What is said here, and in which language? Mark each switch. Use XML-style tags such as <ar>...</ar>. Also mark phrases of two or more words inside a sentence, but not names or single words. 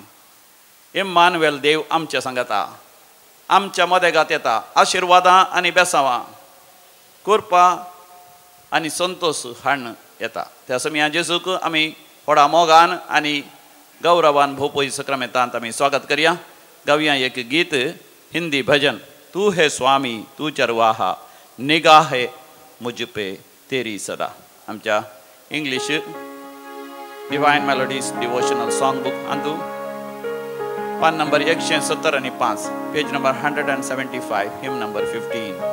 <kok>इम्मानुएल देव आमच्या संगता आमच्या मदेगात येता आशीर्वादां आनी बेसांवां कृपा आनी संतोष हाडून येता. त्या समयां जेजूक आमी व्हडा मोगान आनी गौरवान भोवपळी सक्रामेंतांत आमी स्वागत करया. गावया एक गीत हिंदी भजन.</kok> <hi>तू है स्वामी तू चरवाहा निगाह है मुझ पे तेरी सदा.</hi> <kok>आमच्या इंग्लिश डिवायन मेलोडीज डिवोशनल सॉंग बुक अंदू पान नंबर 170 आणि 5</kok> <en>page number</en> <kok>175</kok> <en>hymn number</en> <kok>15.</kok>